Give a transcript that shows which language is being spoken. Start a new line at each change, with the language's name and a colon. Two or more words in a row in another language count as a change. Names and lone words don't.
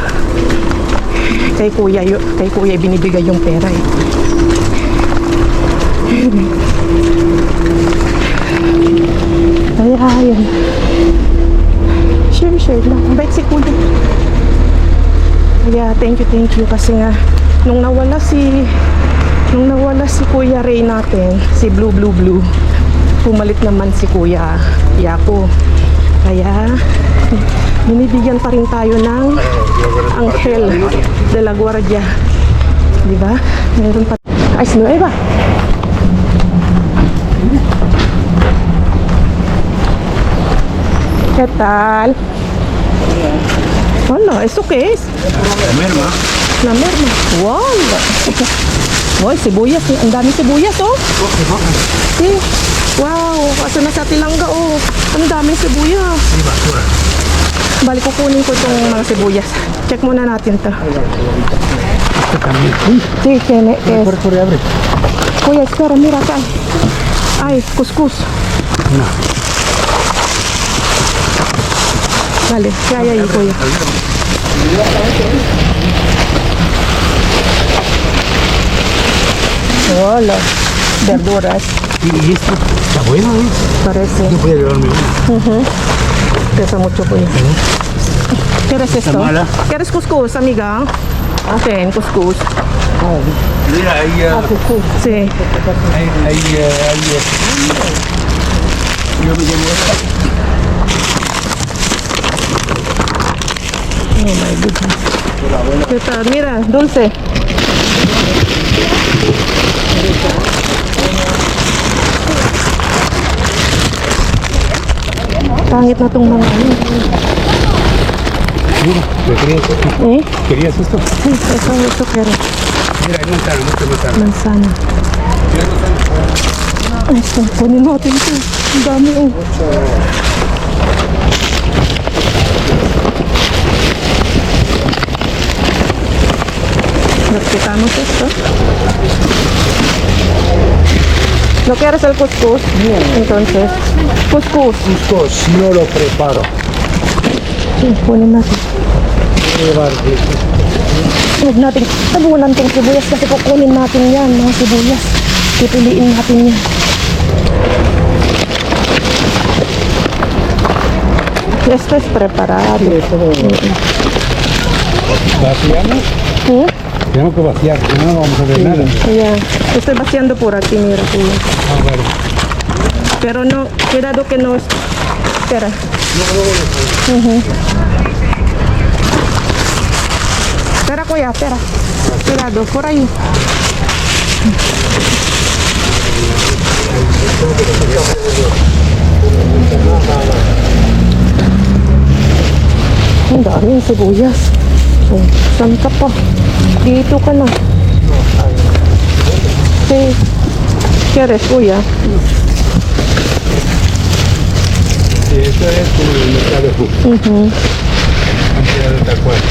Filipino: Kay kuya binibigay yung pera eh. Kaya yun. Share lang. Bait si kuya. Kaya
English: thank you
Filipino: kasi nga nung nawala si Kuya Ray natin, si Blue, pumalit naman si Kuya Yako. Kaya binibigyan pa rin tayo ng Angel de la Guardia. Di ba? Meron pa. Ay,
Spanish: Nueva. ¿Qué tal? Hola, ¿eso qué es? La merma. La merma.
Filipino: Wow. Wow, sibuyas. Ang dami sibuyas, oh. Sí. Wow. Kaso nasa Tilanga, oh. Ang dami sibuyas. Balik kukunin ko itong mga sibuyas. Check muna natin to.
Spanish: Sí, tiene. Kuya, espera, mira acá. Ay, cuscús. Vale, ¿qué hay ahí, kuya? Hola. verduras. Y esto está bueno, ¿eh? Parece. Yo podía llevarme uno. Pesa mucho
Filipino: po yun.
Spanish: ¿Quieres esto? mala. ¿Quieres couscous, amiga?
Filipino: Atin, couscous.
Spanish: Mira, ahí, Sí. yo me llevo esta.
English: Oh my goodness.
Spanish: ¿Qué tal? Mira, dulce.
Filipino: Pangit na tong mga ano.
Spanish: Mira, ¿me querías esto? Eh? ¿Querías esto? Sí, eso quiero. Mira, hay manzana, mucha manzana. Manzana. Mira, manzana.
Filipino: Ay, ito. Kunin natin ito. Ang dami oh.
Spanish: Nos quitamos esto. ¿No quieres el couscous? Entonces, couscous. Cuscos, no lo preparo. Sí,
Filipino: kunin natin.
Spanish: Voy a llevar
Filipino: Huwag natin, tabunan tong sibuyas kasi kukunin natin yan, mga sibuyas. Pipiliin natin yan.
Spanish: Esto es preparado. ¿Vaciamos? ¿Mm? Tenemos que vaciar, si no, no vamos a ver nada. Ya, estoy vaciando por aquí, mira, kuya. Ah, vale. Pero no, cuidado que no... Espera. Espera, kuya, espera. Cuidado, por ahí.
Filipino: Ang daming sibuyas. Oh, saan ka pa? Dito ka na.
Spanish: Sí. ¿Quieres, kuya? Sí, esto es como el mercado antes de tal cual.